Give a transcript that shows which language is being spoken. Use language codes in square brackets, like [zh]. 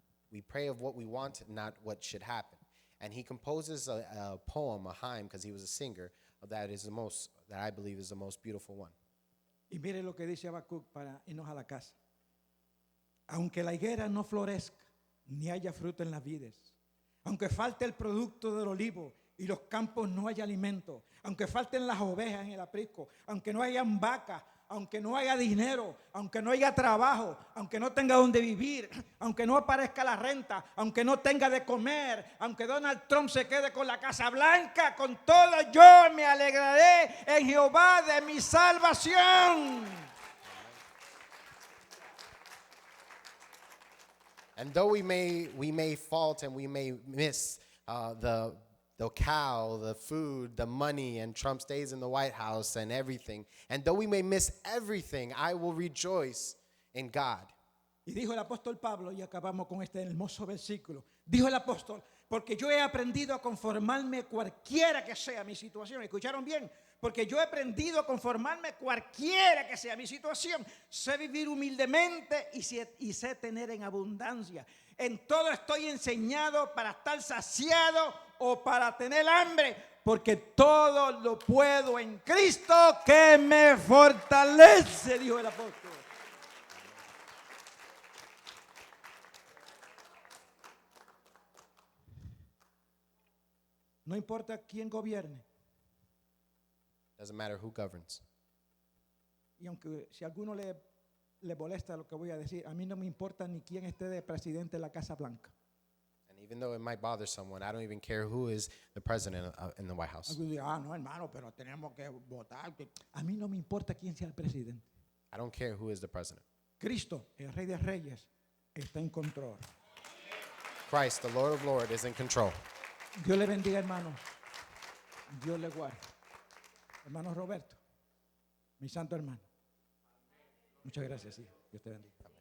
[en] We pray of what we want, not what should happen. And he composes a poem, a hymn, because he was a singer. That I believe is the most beautiful one. [es] Y mire lo que dice Habacuc para irnos a la casa. Aunque la higuera no florezca, ni haya fruto en las vides, aunque falte el producto del olivo y los campos no haya alimento, aunque falten las ovejas en el aprisco, aunque no hayan vacas, aunque no haya dinero, aunque no haya trabajo, aunque no tenga donde vivir, aunque no aparezca la renta, aunque no tenga de comer, aunque Donald Trump se quede con la Casa Blanca, con todo yo me alegraré en Jehová de mi salvación. [en] And though we may fault and we may miss the cow, the food, the money, and Trump stays in the White House and everything, and though we may miss everything, I will rejoice in God. [es] Y dijo el apóstol Pablo, y acabamos con este hermoso versículo, dijo el apóstol, porque yo he aprendido a conformarme cualquiera que sea mi situación. ¿Escucharon bien? Porque yo he aprendido a conformarme cualquiera que sea mi situación. Sé vivir humildemente y sé tener en abundancia. En todo estoy enseñado para estar saciado o para tener hambre, porque todo lo puedo en Cristo que me fortalece, dijo el apóstol. No importa quién gobierne. [en] Doesn't matter who governs. [es] Y aunque si a alguno le molesta lo que voy a decir, a mí no me importa ni quién esté de presidente de la Casa Blanca. [en] And even though it might bother someone, I don't even care who is the president in the White House. [es] Algunos dirán, no hermano, pero tenemos que votar. A mí no me importa quién sea el presidente. [en] I don't care who is the president. [es] Cristo, el Rey de Reyes, está en control. [en] Christ, the Lord of Lords, is in control. [es] Dios le bendiga, hermano. Dios le guarde. Hermano Roberto, mi santo hermano. Muchas gracias, sí. Dios te bendiga.